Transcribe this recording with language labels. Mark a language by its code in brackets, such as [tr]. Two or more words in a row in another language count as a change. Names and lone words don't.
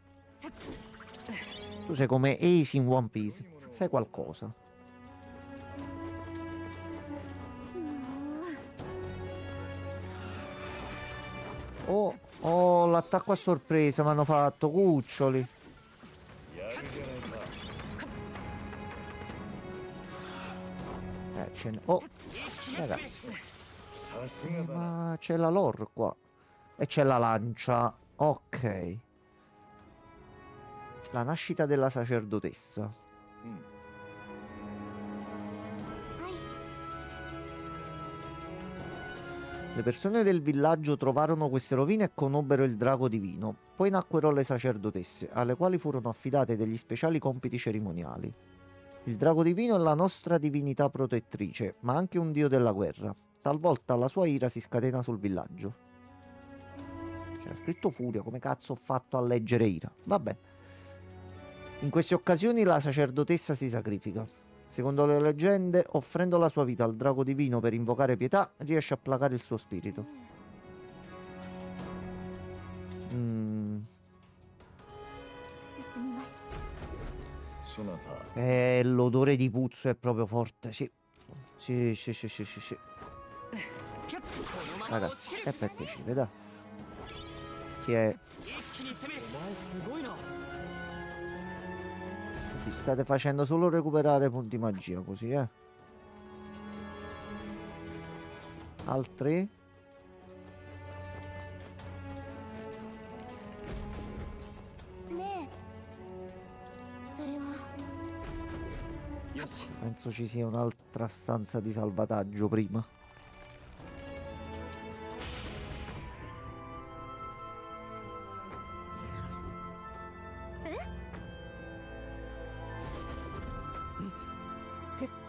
[it] Tu sei come Ace in One Piece. Sai qualcosa. Oh, oh, l'attacco a sorpresa mi hanno fatto, cuccioli. [ja] やるじゃないか。 [it] Ce ne... Oh, ragazzi. [ja] さすがだな。 [it] Ma c'è la lore qua. E c'è la lancia. Ok. La nascita della sacerdotessa. [ja] うん。はい [it] Le persone del villaggio trovarono queste rovine e conobbero il drago divino. Poi nacquero le sacerdotesse, alle quali furono affidati degli speciali compiti cerimoniali. Il drago divino è la nostra divinità protettrice, ma anche un dio della guerra. Talvolta la sua ira si scatena sul villaggio. C'era scritto furia, come cazzo ho fatto a leggere ira? Vabbè. In queste occasioni la sacerdotessa si sacrifica. Secondo le leggende, offrendo la sua vita al drago divino per invocare pietà, riesce a placare il suo spirito. [ja] 進みましそなた、 [it] L'odore di puzzo è proprio forte, sì. Sì, sì, sì, sì, sì, sì. Ragazzi, è per piacere, dai. Chi è? [ja] お前すごいな。 [it] Sì, state facendo solo recuperare punti magia così, eh. Altri? [ja] たねえそれはよし、 [it] Penso ci sia un'altra stanza di salvataggio prima. Che...